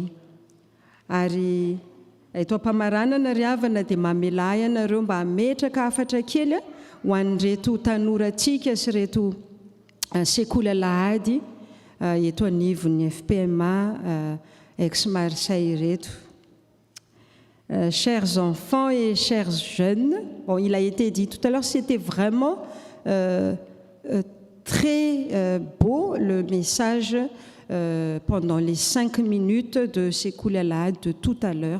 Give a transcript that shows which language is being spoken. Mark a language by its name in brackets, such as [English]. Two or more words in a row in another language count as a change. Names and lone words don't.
[Malagasy] Ary eto am-pamaranana ry havana dia mamelay anareo mba hametraka afatra kely ho an'reto tanorantsika sy reto sekoly alahady eto anivon'ny FPMA ex-Marseille reto. [French] Chers enfants et chers jeunes, bon, il a été dit tout à l'heure, c'était vraiment très beau le message pendant les 5 minutes de [Malagasy] Sekouli Alahad [French] de tout à l'heure.